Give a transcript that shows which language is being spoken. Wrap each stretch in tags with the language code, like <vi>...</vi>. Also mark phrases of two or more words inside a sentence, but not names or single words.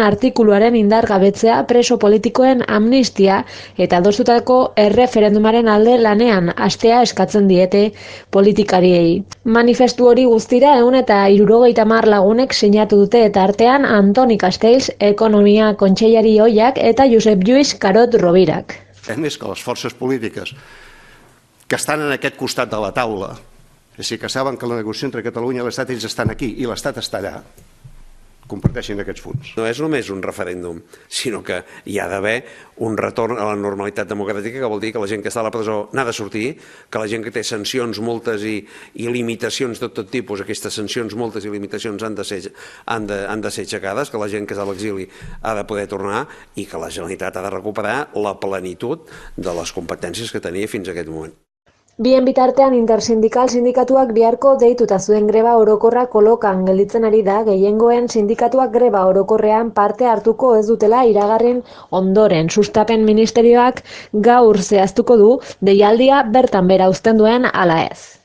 <eu>artikuluaren indargabetzea, preso politikoen amnistia eta adostutako erreferendumaren alde lanean hastea eskatzen diete politikariei. Manifestu hori guztira 170 lagunek sinatu dute eta artean Antoni Castells, Ekonomia Kontseilari ohiak eta Josep Lluís Carod Rovirak.</eu> <ca>És més que les forces polítiques que estan en aquest costat de la taula, és a dir, que saben que la negociació entre Catalunya i l'Estat, ells estan aquí i l'Estat està allà, comparteixin aquests fons. No és només un referèndum, sinó que hi ha d'haver un retorn a la normalitat democràtica, que vol dir que la gent que està a la presó n'ha de sortir, que la gent que té sancions, multes i limitacions de tot tipus, aquestes sancions, multes i limitacions han de ser aixecades, que la gent que és a l'exili ha de poder tornar i que la Generalitat ha de recuperar la plenitud de les competències que tenia fins a aquest moment.</ca> <eu>Bien bitartean intersindikal sindikatuak biharko deituta zuen greba orokorra kolokan gelditzen ari da, gehiengoen sindikatuak greba orokorrean parte hartuko ez dutela iragarren ondoren. Sustapen ministerioak gaur zehaztuko du deialdia bertan bera uzten duen ala ez.</eu>